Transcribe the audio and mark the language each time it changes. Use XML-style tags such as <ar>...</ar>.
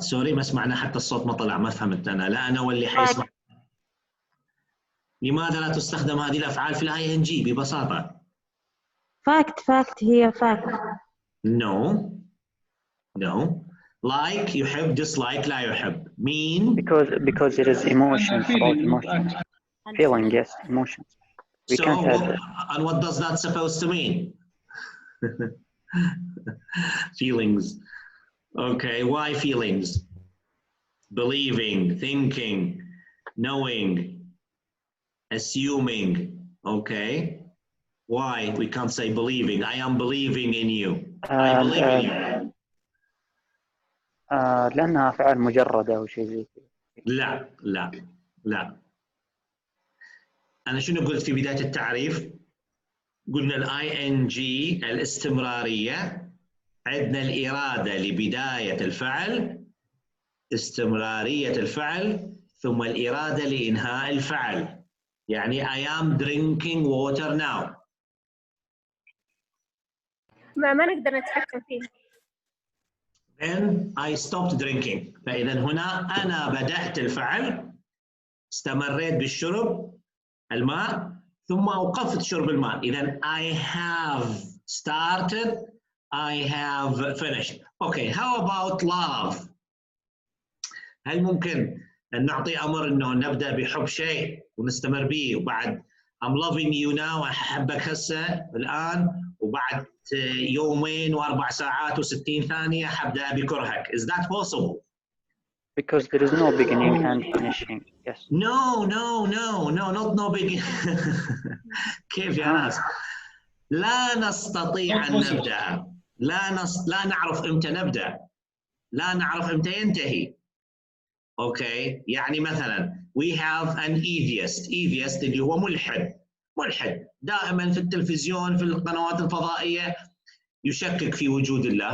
<ar>Sorry ما سمعنا حتى الصوت ما طلع ما فهمت أنا. لا أنا واللي حيسمع. لماذا لا تستخدم هذه الأفعال في ing ببساطة؟</ar> <en>fact هي fact. No.</en> <ar>Like يحب, dislike لا يحب.</ar> <en>Mean because it is emotions, about emotions. Feeling, yes, emotions. We so can't have and what does that supposed to mean? Feelings. Okay, why feelings? Believing, thinking, knowing, assuming. Okay, Why we can't say believing? I am believing in you. I believe in you.</en> <ar>لأنها أفعال مجردة أو شيء زي كذا. لا لا لا. أنا شنو قلت في بداية التعريف؟ قلنا الاي ان جي الاستمرارية، عندنا الإرادة لبداية الفعل، استمرارية الفعل، ثم الإرادة لإنهاء الفعل.</ar> <en>يعني I am drinking water now.</en> <ar>ما نقدر نتحكم فيه.</ar> <en>Then I stopped drinking.</en> <ar>فإذا هنا أنا بدأت الفعل، استمريت بالشرب الماء، ثم أوقفت شرب الماء.</ar> <en>إذا I have started, I have finished. Okay, how about love?</en> <ar>هل ممكن أن نعطي أمر أنه نبدأ بحب شيء ونستمر به، وبعد</ar> <en>I'm loving you now،</en> <ar>أحبك هسه الآن، وبعد يومين و4 ساعات و60 ثانية حبدأ بكرهك.</ar> <en>Is that possible? Because there is no beginning and finishing. Yes. No, not no beginning.</en> <ar>كيف يا ناس؟ لا نستطيع أن نبدأ. لا نعرف إمتى نبدأ. لا نعرف إمتى ينتهي. أوكي، يعني مثلا</ar> <en>we have an atheist</en> <ar>اللي هو ملحد دائما في التلفزيون في القنوات الفضائية يشكك في وجود الله.</ar>